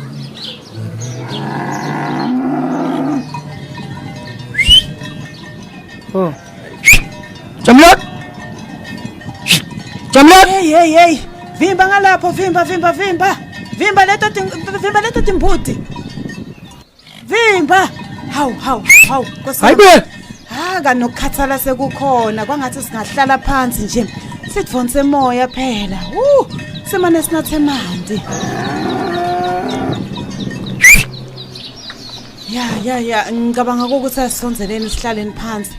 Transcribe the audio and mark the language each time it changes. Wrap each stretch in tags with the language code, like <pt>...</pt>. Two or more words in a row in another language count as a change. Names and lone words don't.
<zu>Oh. Jamlot. Jamlot. Hey. Vimba ngalapho, vimba. Vimba leto timbuti. Vimba. Hawu. Hayibe. Kanokukhathala sekukhona kwangathi singahlala phansi nje. Sithonse moya phela. Semane sinathe mandi. Ya, ngicabanga ukuthi asonzeleni sihlaleni phansi.</zu>